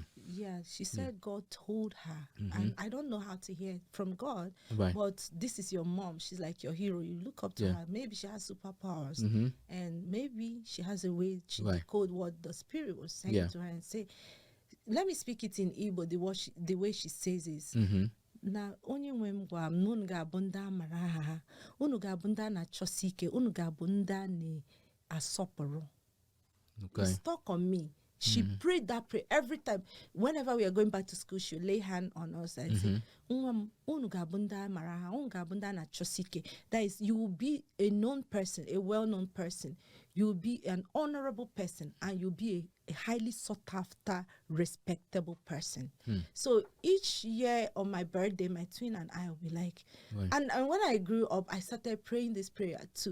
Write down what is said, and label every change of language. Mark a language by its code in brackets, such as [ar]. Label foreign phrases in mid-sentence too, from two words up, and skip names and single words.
[en] yeah, she said God told her, and I don't know how to hear it from God, Right. but this is your mom. She's like your hero. You look up to Yeah. her. Maybe she has superpowers, Mhm. and maybe she has a way to Right. decode what the spirit was saying Yeah. to her and say. Let me speak it in Igbo. The way she says is. [ig] Na onye nwe m gwa m na unu ga-abụ ndị a mara aha ha, unu ga-abụ ndị a na-achọsi ike, unu ga-abụ ndị a na-asọpụrụ. [en] Okay. It stuck on me. She prayed that prayer every time. Whenever we are going back to school, she'll lay hand on us and say, [ig] "Nwa m, unu ga-abụ ndị a mara aha, unu ga-abụ ndị a na-achọsi ike." [en] That is, you will be a known person, a well-known person. you'll be an honorable person, and you'll be a highly sought after, respectable person. So each year on my birthday, my twin and I will be like, and when I grew up, I started praying this prayer too.